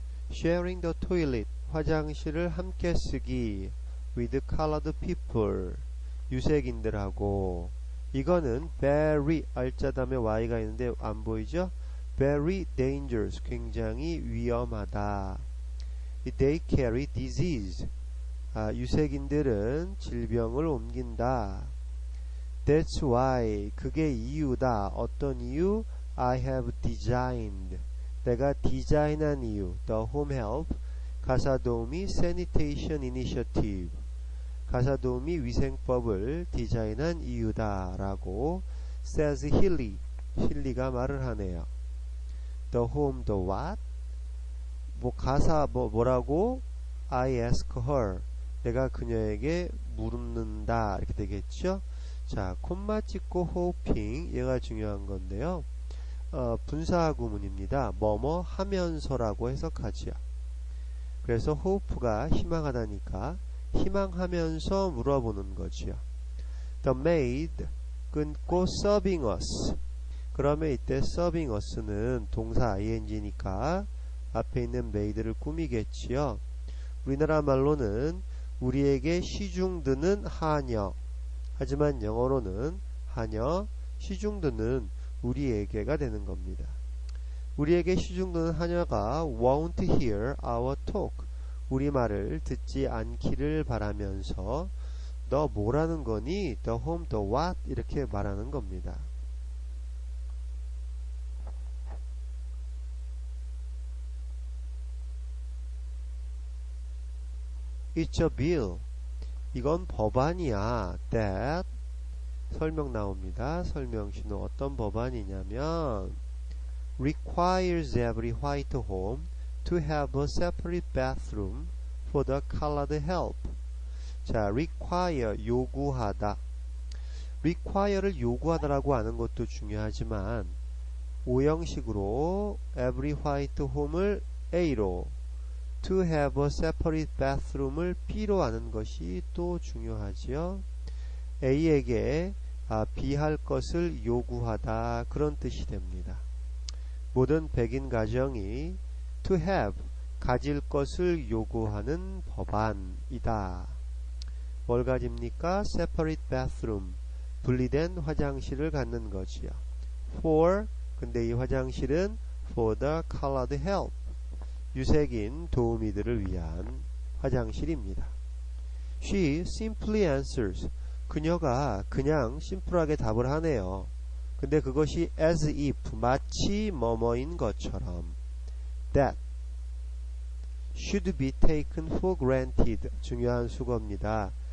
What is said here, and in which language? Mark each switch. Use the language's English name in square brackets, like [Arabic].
[English] sharing the toilet, [Korean] 화장실을 함께 쓰기 [English] with colored people, [Korean] 유색인들하고. 이거는 very, 알자 다음에 y가 있는데 안 보이죠? [English] very dangerous, [Korean] 굉장히 위험하다. [English] they carry disease, [Korean] 유색인들은 질병을 옮긴다. [English] that's why, [Korean] 그게 이유다. 어떤 이유? [English] I have designed, [Korean] 내가 디자인한 이유. [English] the home help, [Korean] 가사도우미 [English] sanitation initiative, [Korean] 가사도우미 위생법을 디자인한 이유다 라고 says 힐리, 힐리가 말을 하네요. [English] the whom, the what? [Korean] 뭐라고? [English] I ask her, [Korean] 내가 그녀에게 물는다 이렇게 되겠죠. 자, 콤마 찍고 hoping, 얘가 중요한 건데요. 분사 구문입니다. 뭐뭐 하면서라고 해석하지요. 그래서 hope가 희망하다니까 희망하면서 물어보는 거지요. [English] The maid [Korean] 끊고 [English] serving us. [Korean] 그러면 이때 serving us는 동사 ing니까 앞에 있는 maid를 꾸미겠지요. 우리나라 말로는 우리에게 시중 드는 하녀. 하지만 영어로는 하녀, 시중 드는 우리에게가 되는 겁니다. 우리에게 시중 드는 하녀가 [English] won't hear our talk. [Korean] 우리 말을 듣지 않기를 바라면서 너 뭐라는 거니? [English] The whom, the what? [Korean] 이렇게 말하는 겁니다. [English] It's a bill. [Korean] 이건 법안이야. That 설명 나옵니다. 설명시는 어떤 법안이냐면 [English] requires every white home to have a separate bathroom for the colored help. [Korean] 자, require 요구하다. require를 요구하다라고 하는 것도 중요하지만 오형식으로 every white home을 A로 [English] to have a separate bathroom [Korean] 을 B로 하는 것이 또 중요하지요. A에게 B할 것을 요구하다 그런 뜻이 됩니다. 모든 백인 가정이 to have 가질 것을 요구하는 법안이다. 뭘 가집니까? [English] separate bathroom [Korean] 분리된 화장실을 갖는 거지요. for 근데 이 화장실은 [English] for the colored help [Korean] 유색인 도우미들을 위한 화장실입니다. [English] She simply answers [Korean] 그녀가 그냥 심플하게 답을 하네요. 근데 그것이 as if 마치 뭐뭐인 것처럼 [English] that should be taken for granted [Korean] 중요한 수거입니다.